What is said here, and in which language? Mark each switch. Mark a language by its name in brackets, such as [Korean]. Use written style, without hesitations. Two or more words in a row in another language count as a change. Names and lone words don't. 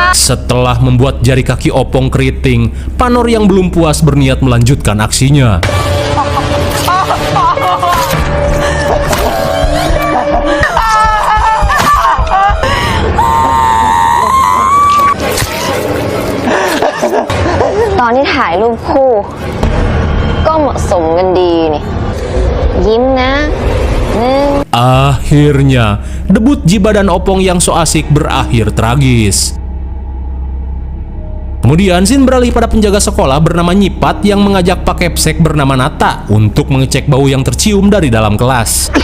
[Indonesian] Setelah membuat jari kaki Opong keriting, Panor yang belum puas berniat melanjutkan aksinya. [Thai] Tadi ถ่ายรูปคู่ก็เหมาะสมกันดีนี่ยิ้มนะ [Indonesian] Akhirnya, debut Jiba dan Opong yang so asik berakhir tragis. Kemudian Sin beralih pada penjaga sekolah bernama Nyipat yang mengajak Pak Kepsek bernama Nata untuk mengecek bau yang tercium dari dalam kelas.